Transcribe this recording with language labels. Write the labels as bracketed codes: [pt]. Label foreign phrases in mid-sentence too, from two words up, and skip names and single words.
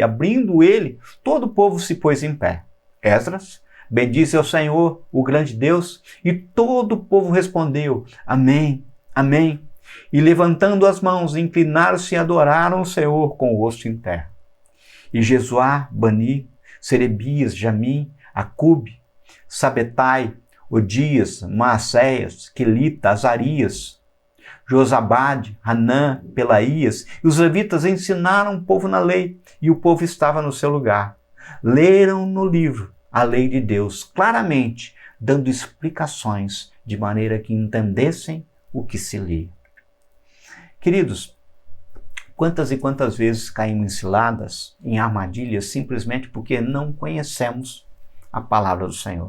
[pt] Abrindo ele, todo o povo se pôs em pé. Esdras bendize ao Senhor, o grande Deus, e todo o povo respondeu: Amém, Amém. E levantando as mãos, inclinaram-se e adoraram o Senhor com o rosto em terra. E Jesuá, Bani, Serebias, Jamim, Acube, Sabetai, Odias, Maacéias, Quelita, Azarias, Josabade, Hanã, Pelaías, e os levitas ensinaram o povo na lei, e o povo estava no seu lugar. Leram no livro a lei de Deus claramente, dando explicações de maneira que entendessem o que se lia. Queridos, Quantas e quantas vezes caímos em ciladas, em armadilhas, simplesmente porque não conhecemos a palavra do Senhor?